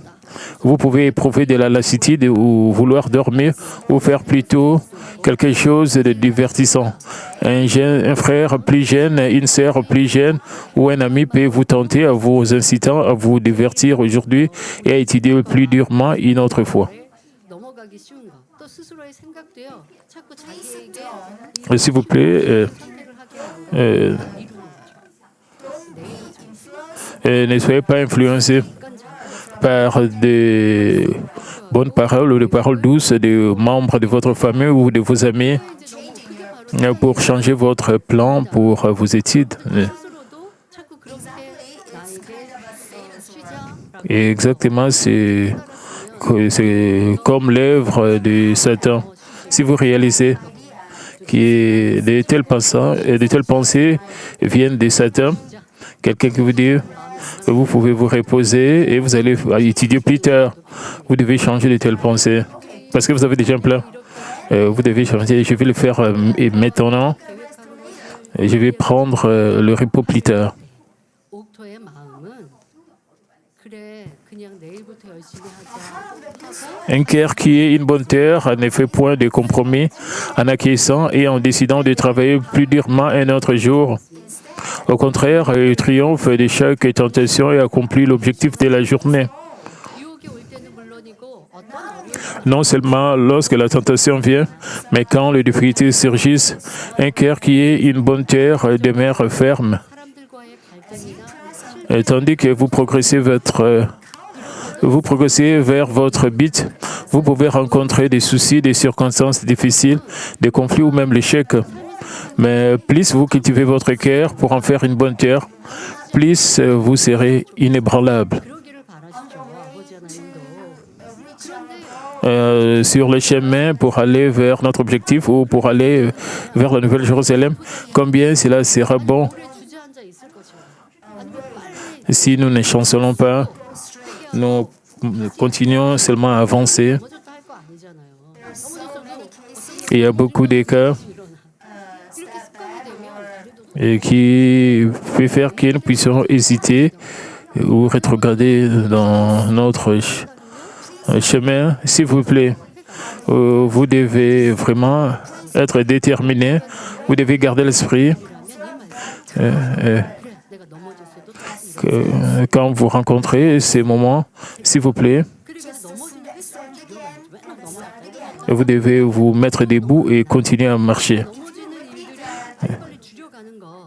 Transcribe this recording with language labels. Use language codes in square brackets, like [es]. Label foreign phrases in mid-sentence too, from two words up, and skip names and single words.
[fr] Vous pouvez éprouver de la lassitude ou vouloir dormir ou faire plutôt quelque chose de divertissant. Un frère plus jeune, une sœur plus jeune ou un ami peut vous tenter à vous incitant à vous divertir aujourd'hui et à étudier plus durement une autre fois. [ko] 넘어가기 쉬운 거. 또 스스로의 생각도요. 자꾸 자기에게 [fr] S'il vous plaît, [ko] 선택을 하게 하고 이루는 거죠. [fr] ne soyez pas influencés par des bonnes paroles ou des paroles douces des membres de votre famille ou de vos amis [ko] 이제 너무 그게 바로 [fr] pour changer votre plan pour vos études. [ko] 스스로도 자꾸 [fr] Et exactement, c'est comme l'œuvre de Satan. Si vous réalisez que de telles pensées viennent de Satan, quelqu'un qui vous dit que vous pouvez vous reposer et vous allez étudier plus tard. Vous devez changer de telles pensées. Parce que vous avez déjà un plan. Vous devez changer. Je vais le faire maintenant. Et je vais prendre le repos plus tard. [ko] 옥토의 마음은 그래 그냥 내일부터 열심히 하자. [fr] Un cœur qui est une bonne terre ne fait point de compromis en acquiesçant et en décidant de travailler plus durement un autre jour. Au contraire, il triomphe de chaque tentation et accomplit l'objectif de la journée. [ko] 유혹이 올 때는 물론이고 어떤 어려움이 [fr] Non seulement lorsque la tentation vient, mais quand les difficultés surgissent, un cœur qui est une bonne terre demeure ferme. [ko] 사람들과의 갈등이나 [fr] Et tandis que vous progressez vers votre but, vous pouvez rencontrer des soucis, des circonstances difficiles, des conflits ou même l'échec. Mais plus vous cultivez votre cœur pour en faire une bonne terre, plus vous serez inébranlable. [ko] 그러기를 바라시죠. 아버지 하나님도. 그런데 [fr] Sur le chemin pour aller vers notre objectif ou pour aller vers la Nouvelle Jérusalem, combien cela sera bon [ko] 오래 주저앉아 있을 것이요. 아니면 빨리 [fr] si nous ne chancelons pas, nous continuons seulement à avancer. [ko] 넘어졌다 할 거 아니잖아요. 넘어졌어도 [fr] Il y a beaucoup de cas [ko] 일어나. 이렇게 습관이 되면 그래도 [fr] et qui peut faire que nous puissions hésiter ou rétrograder dans notre chemin. S'il vous plaît, vous devez vraiment être déterminé. Vous devez garder l'esprit [ko] 그래 내가 넘어졌어도 다시 일어나. [fr] quand vous rencontrez ces moments. S'il vous plaît, [ko] 그리고 넘어지는 횟수를 줄여가야지. 맨날 넘어졌다. [fr] vous devez vous mettre debout et continuer à marcher. [ko] 넘어지는 일들이 빨리 줄여가는 것.